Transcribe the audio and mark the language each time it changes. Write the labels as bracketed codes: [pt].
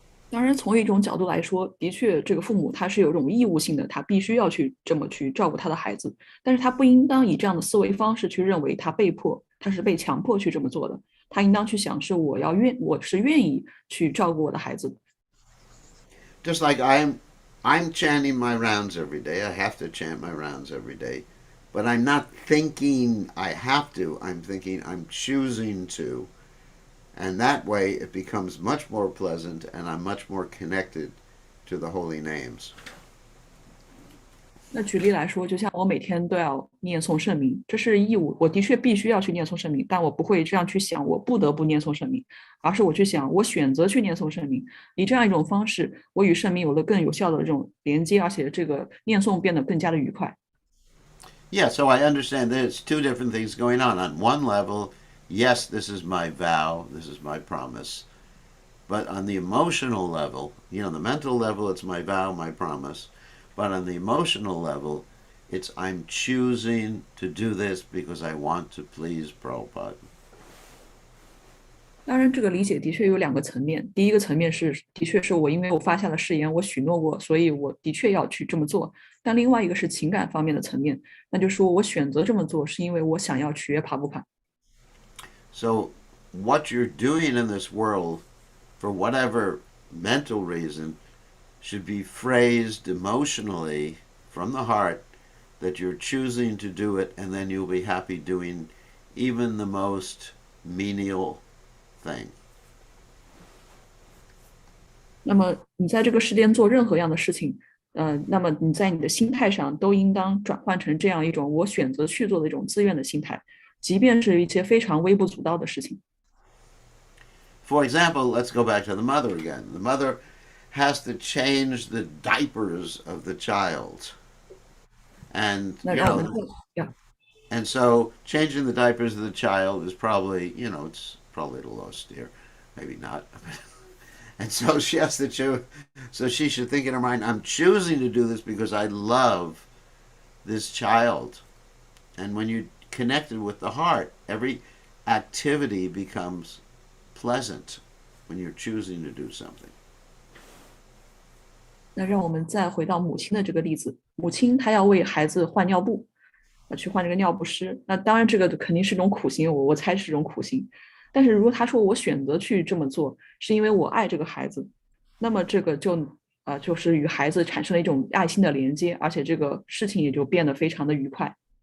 [zh] 当然，从一种角度来说，的确，这个父母他是有一种义务性的，他必须要这么去照顾他的孩子，但是他不应当以这样的思维方式去认为他是被强迫去这么做的。他应当去想是我是愿意去照顾我的孩子。 [en] Just like I'm chanting my rounds every day. I have to chant my rounds every day. But I'm not thinking I have to. I'm thinking I'm choosing to. And that way it becomes much more pleasant and I'm much more connected to the holy names. [zh] 那举例来说，就像我每天都要念诵圣名，这是义务，我的确必须要去念诵圣名，但我不会这样去想，我不得不念诵圣名，而是我去想，我选择去念诵圣名，以这样一种方式，我与圣名有了更有效的这种连接，而且这个念诵变得更加的愉快。 [en] Yeah, so I understand there's two different things going on. On one level, yes, this is my vow, this is my promise. But on the emotional level, the mental level, it's my vow, my promise. But on the emotional level, it's I'm choosing to do this because I want to please Prabhupada. [zh] 当然，这个理解的确有两个层面。第一个层面是，的确是我因为我发下了誓言，我许诺过，所以我的确要去这么做。但另外一个是情感方面的层面，那就是说我选择这么做，是因为我想要取悦帕布卡。 [en] So, what you're doing in this world, for whatever mental reason, should be phrased emotionally from the heart that you're choosing to do it, and then you'll be happy doing even the most menial thing. [zh] 那么你在这个世间做任何样的事情，那么你在你的心态上都应当转换成这样一种我选择去做的一种自愿的心态，即便是一些非常微不足道的事情。 [en] For example, let's go back to the mother again. The mother has to change the diapers of the child. And, [zh] 那让我们呀， [en] and so changing the diapers of the child is probably, it's probably a little austere. Maybe not. And so she has to choose. So she should think in her mind, I'm choosing to do this because I love this child. And when you're connected with the heart, every activity becomes pleasant when you're choosing to do something. [zh] 那让我们再回到母亲的这个例子，母亲她要为孩子换尿布，去换这个尿不湿。那当然，这个肯定是一种苦行，我猜是一种苦行。但是如果他说我选择去这么做，是因为我爱这个孩子，那么这个就是与孩子产生了一种爱心的连接，而且这个事情也就变得非常的愉快。